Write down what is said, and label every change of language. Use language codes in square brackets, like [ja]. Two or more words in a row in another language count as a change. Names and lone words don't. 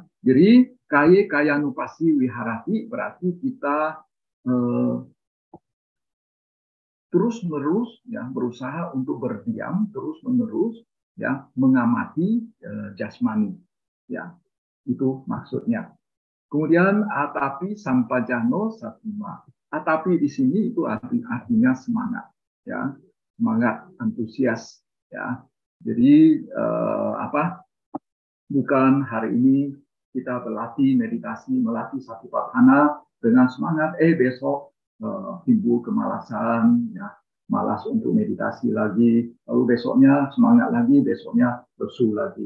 [id] Jadi [pi] kaya nupasi wiharati [id] berarti kita terus menerus ya berusaha untuk berdiam terus menerus ya mengamati jasmani, ya, itu maksudnya. [pi] Kemudian atapi sampajano satima. [id] Atapi di sini itu artinya semangat, ya, semangat, antusias, ya. Jadi bukan hari ini kita berlatih meditasi, melatih satipatthana dengan semangat, besok timbul kemalasan, ya, malas untuk meditasi lagi, lalu besoknya semangat lagi, besoknya lesu lagi.